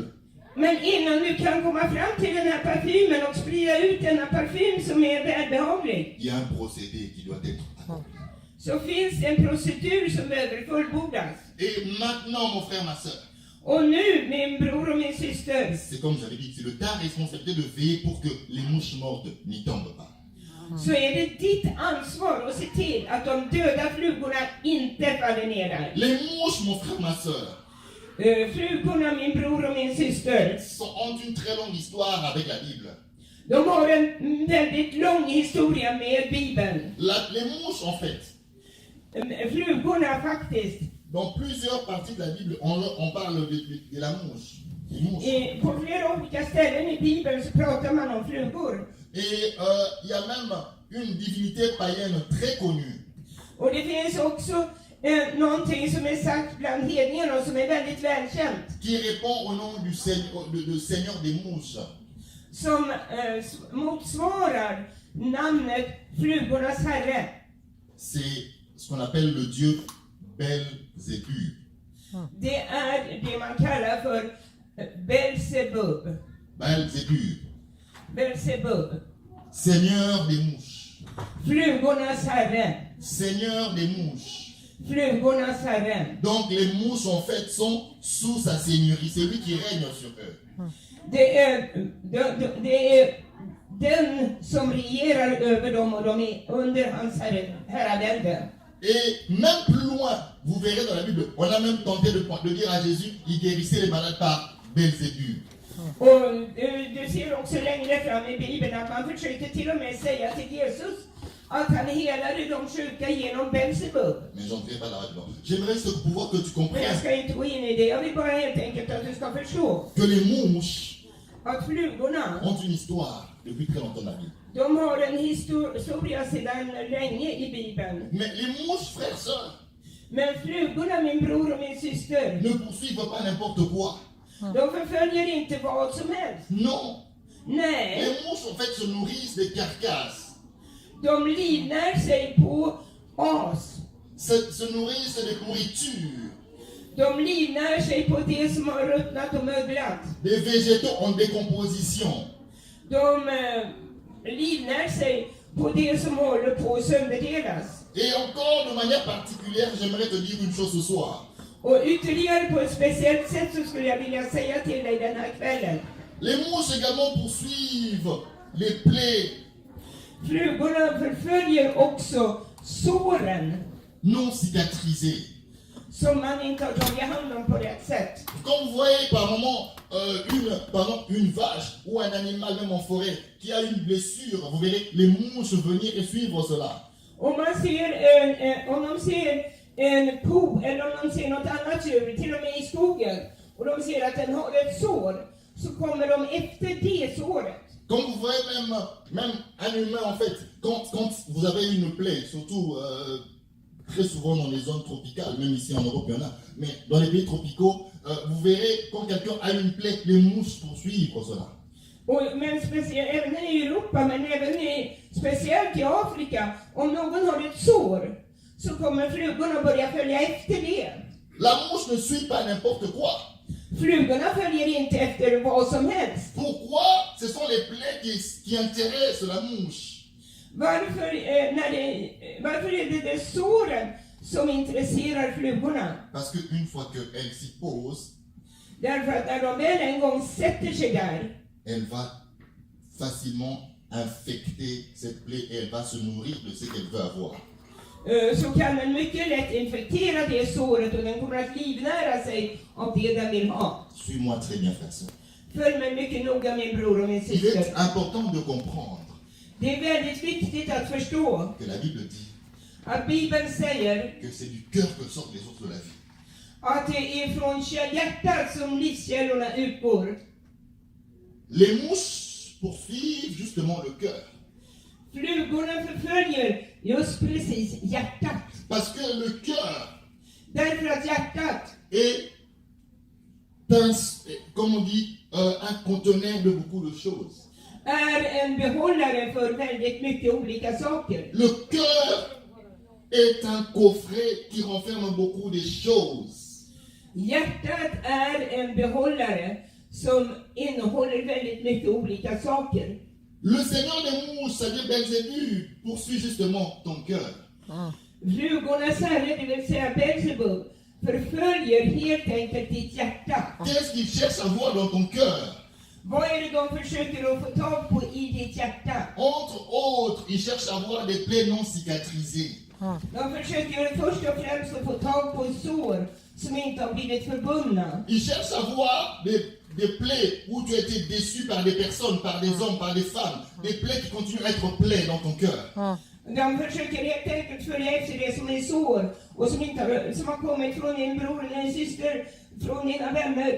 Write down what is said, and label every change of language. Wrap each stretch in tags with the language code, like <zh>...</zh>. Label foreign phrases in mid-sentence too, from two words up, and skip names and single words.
<sv>Men innan du kan komma fram till den här parfymen och sprida ut denna parfym som är välbehaglig,</sv> <fr>il y a un procédé qui doit être accompli.</fr> <sv>så finns det en procedur som behöver fullbordas.</sv> <fr>Et maintenant, mon frère, ma soeur,</fr> <sv>Och nu, min bror och min syster,</sv> <fr>c'est comme j'avais dit, c'est de ta responsabilité de veiller pour que les mouches mortes n'y tombent pas.</fr> <sv>så är det ditt ansvar att se till att de döda flugorna inte faller ner där.</sv> <fr>Les mouches, mon frère, ma soeur,</fr> <sv>Flugorna, min bror och min syster,</sv> <fr>ont une très longue histoire avec la Bible.</fr> <sv>de har en väldigt lång historia med Bibeln.</sv> <fr>Les mouches, en fait,</fr> <sv>Flugorna faktiskt.</sv> <fr>dans plusieurs parties de la Bible, on parle de la mouche. Des mouches.</fr> <sv>På flera olika ställen i Bibeln så pratar man om flugor.</sv> <fr>Et il y a même une divinité païenne très connue</fr> <sv>Och det finns också någonting som är sagt bland hedningarna och som är väldigt välkänt.</sv> <fr>qui répond au nom du Seigneur des mouches.</fr> <sv>Som motsvarar namnet flugornas herre.</sv> <fr>C'est ce qu'on appelle le dieu Belzébuth.</fr> <sv>Det är det man kallar för Belzebub.</sv> <fr>Belzébuth,</fr> <sv>Belzebub.</sv> <fr>Seigneur des mouches.</fr> <sv>Flugornas herre.</sv> <fr>Seigneur des mouches.</fr> <sv>Flugornas herre.</sv> <fr>Donc les mouches en fait sont sous sa seigneurie. C'est lui qui règne sur eux.</fr> <sv>Det är den som regerar över dem och de är under hans herravälde.</sv> <fr>Et même plus loin, vous verrez dans la Bible, on a même tenté de dire à Jésus, il guérissait les malades par Belzébuth.</fr> <sv>Och du ser också längre fram i Bibeln att man försökte till och med säga till Jesus att han helade de sjuka genom Belzebub.</sv> <fr>Mais j'entrerai pas là-dedans. J'aimerais pouvoir que tu</fr> <sv>Men jag</sv> <fr>comprennes</fr> <sv>ska inte gå in i det. Jag vill bara helt enkelt att du ska förstå</sv> <fr>que les mouches</fr> <sv>att flugorna,</sv> <fr>ont une histoire depuis très longtemps dans la Bible.</fr> <sv>de har en historia sedan länge i Bibeln.</sv> <fr>Mais les mouches, frères, sœurs,</fr> <sv>Men flugorna, min bror och min syster,</sv> <fr>ne poursuivent pas n'importe quoi.</fr> <sv>de förföljer inte vad som helst.</sv> <fr>Non.</fr> <sv>Nej,</sv> <fr>Les mouches, en fait, se nourrissent des carcasses.</fr> <sv>de livnär sig på as.</sv> <fr>Se nourrissent des nourritures.</fr> <sv>De livnär sig på det som har ruttnat och möglat.</sv> <fr>Des végétaux en décomposition.</fr> <sv>De livnär sig på det som håller på att sönderdelas.</sv> <fr>Et encore de manière particulière, j'aimerais te dire une chose ce soir.</fr> <sv>Och ytterligare på ett speciellt sätt så skulle jag vilja säga till dig den här kvällen.</sv> <fr>Les mouches également poursuivent les plaies</fr> <sv>Flugorna förföljer också såren</sv> <fr>non cicatrisées.</fr> <sv>som man inte har tagit hand om på rätt sätt.</sv> <fr>Quand vous voyez par moment une vache ou un animal même en forêt qui a une blessure, vous verrez les mouches venir et suivre cela.</fr> <sv>Om de ser en ko eller om de ser något annat djur, till och med i skogen, och de ser att den har ett sår, så kommer de efter det såret.</sv> <fr>Quand vous voyez même un humain en fait, quand vous avez une plaie, surtout très souvent dans les zones tropicales, même ici en Europe il y en a, mais dans les pays tropicaux, vous verrez quand quelqu'un a une plaie, les mouches poursuivent cela.</fr> <sv>Men även i Europa, men även speciellt i Afrika, om någon har ett sår, så kommer flugorna börja följa efter det.</sv> <fr>La mouche ne suit pas n'importe quoi.</fr> <sv>Flugorna följer inte efter vad som helst.</sv> <fr>Pourquoi? Ce sont les plaies qui intéressent la mouche.</fr> <sv>Varför är det såren som intresserar flugorna?</sv> <fr>Parce qu'une fois qu'elle s'y pose,</fr> <sv>Därför att när de väl en gång sätter sig där,</sv> <fr>elle va facilement infecter cette plaie et elle va se nourrir de ce qu'elle veut avoir.</fr> <sv>så kan den mycket lätt infektera det såret och den kommer att livnära sig av det den vill ha.</sv> <fr>Suis-moi très bien, frère.</fr> <sv>Följ mig mycket noga, min bror och min</sv> <fr>Il est</fr> <sv>syster.</sv> <fr>important de comprendre</fr> <sv>Det är väldigt viktigt att förstå</sv> <fr>que la Bible dit</fr> <sv>att Bibeln säger</sv> <fr>que c'est du cœur que sortent les sources de la vie.</fr> <sv>att det är från hjärtat som livskällorna utgår.</sv> <fr>Les mouches poursuivent justement le cœur.</fr> <sv>Flugorna förföljer just precis hjärtat.</sv> <fr>Parce que le cœur</fr> <sv>Därför att hjärtat</sv> <fr>est comme on dit, un conteneur de beaucoup de choses.</fr> <sv>är en behållare för väldigt mycket olika saker.</sv> <fr>Le cœur est un coffret qui renferme beaucoup de choses.</fr> <sv>Hjärtat är en behållare som innehåller väldigt mycket olika saker.</sv> <fr>Le Seigneur des mouches, c'est-à-dire Belzébuth, poursuit justement ton cœur.</fr> <sv>Flugornas herre, det vill säga Belzebub, förföljer helt enkelt ditt hjärta.</sv> <fr>Qu'est-ce qu'il cherche à voir dans ton cœur?</fr> <sv>Vad är det de försöker att få tag på i ditt hjärta?</sv> <fr>Entre autres, il cherche à voir des plaies non cicatrisées.</fr> <sv>De försöker först och främst att få tag på sår som inte har blivit förbundna.</sv> <fr>Il cherche à voir des plaies où tu as été déçu par des personnes, par des hommes, par des femmes. Des plaies qui continuent à être plaies dans ton cœur.</fr> <sv>De försöker helt enkelt följa efter det som är sår och som har kommit från din bror eller din syster, från dina vänner.</sv>